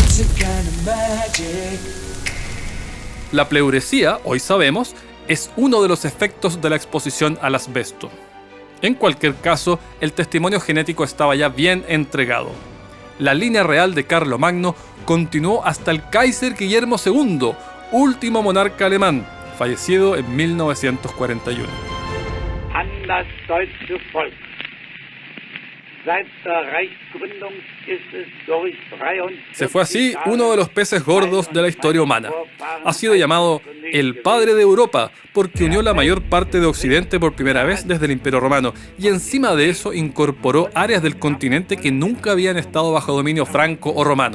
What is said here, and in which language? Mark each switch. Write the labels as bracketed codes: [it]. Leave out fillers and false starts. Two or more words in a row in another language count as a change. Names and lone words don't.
[es] La pleuresía, hoy sabemos, es uno de los efectos de la exposición al asbesto. En cualquier caso, el testimonio genético estaba ya bien entregado. La línea real de Carlomagno continuó hasta el Kaiser Guillermo II, último monarca alemán, fallecido en 1941. [de] An das deutsche Volk. Seit der Reichsgründung ist es durch 43 [es] Se fue así uno de los peces gordos de la historia humana. Ha sido llamado el padre de Europa porque unió la mayor parte de Occidente por primera vez desde el Imperio Romano y encima de eso incorporó áreas del continente que nunca habían estado bajo dominio franco o romano.